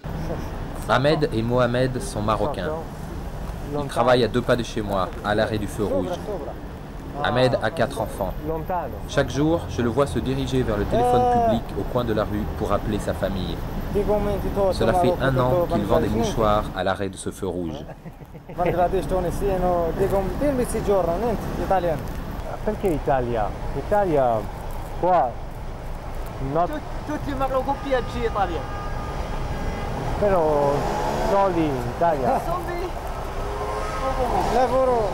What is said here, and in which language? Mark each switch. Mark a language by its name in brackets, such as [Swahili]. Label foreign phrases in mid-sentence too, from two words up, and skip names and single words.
[French] Ahmed et Mohamed sont marocains. Ils travaillent à 2 pas de chez moi, à l'arrêt du feu rouge. Ahmed a 4 enfants. Chaque jour, je le vois se diriger vers le téléphone public au coin de la rue pour appeler sa famille. Cela fait 1 an qu'il vend des mouchoirs à l'arrêt de ce feu rouge. [Italian] Perché Italia? Italia qua tutti i marocchi italiani. Però soldi in Italia. Lavoro